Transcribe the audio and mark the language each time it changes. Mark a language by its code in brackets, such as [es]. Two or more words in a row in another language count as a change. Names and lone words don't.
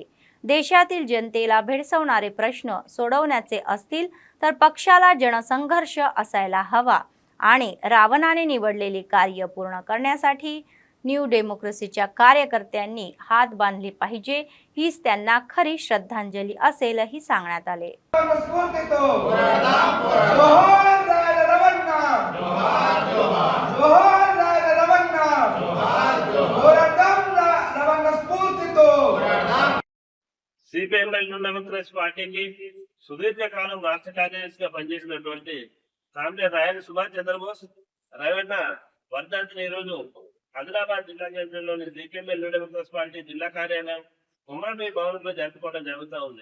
[mr] देशातील जनतेला भेडसावणारे प्रश्न सोडवण्याचे असतील तर पक्षाला जनसंघर्ष असायला हवा आणि रावणाने निवडलेले कार्य पूर्ण करण्यासाठी न्यू डेमोक्रेसीच्या कार्यकर्त्यांनी हात बांधले पाहिजे, हीच त्यांना खरी श्रद्धांजली असेलही सांगण्यात आले। [te] సిపిఎంఎల్ డెమోక్రసీ పార్టీకి సుదీర్ఘకాలం రాష్ట్ర కార్యదర్శిగా పనిచేసినటువంటి కామ్రేడ్ రాయల సుభాష్ చంద్రబోస్ రవణ వర్ధంతిని ఈరోజు ఆదిలాబాద్ జిల్లా కేంద్రంలోని సిపిఎంఎల్ డెమోక్రసీ పార్టీ జిల్లా కార్యాలయం ఉమ్మడి భవనంలో జరుపుకోవడం జరుగుతూ ఉంది।